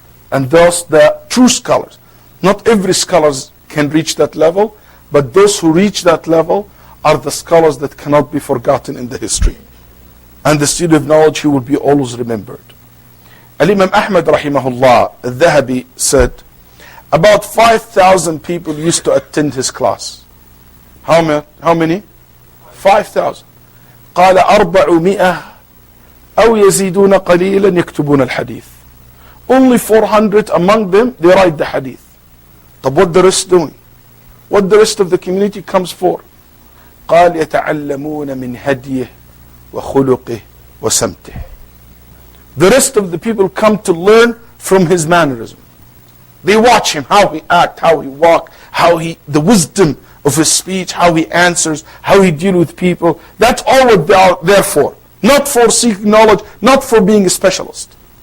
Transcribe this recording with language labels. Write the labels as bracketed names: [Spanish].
[English] And thus the true scholars, not every scholar can reach that level, but those who reach that level are the scholars that cannot be forgotten in the history. And the student of knowledge who will be always remembered. Al-Imam Ahmad rahimahullah, al-Dhahabi said, about 5,000 people used to attend his class. How many? 5,000. [Arabic] قال 400 أو يزيدون قليلا يكتبون الحديث. [English] Only 400 among them, they write the hadith. طب what the rest doing? What the rest of the community comes for? [Arabic] قال يتعلمون من هديه وخلقه وسمته. [English] The rest of the people come to learn from his mannerism. They watch him, how he act, how he walk, the wisdom of his speech, how he answers, how he deal with people. That's all what they are there for. Not for seeking knowledge, not for being a specialist.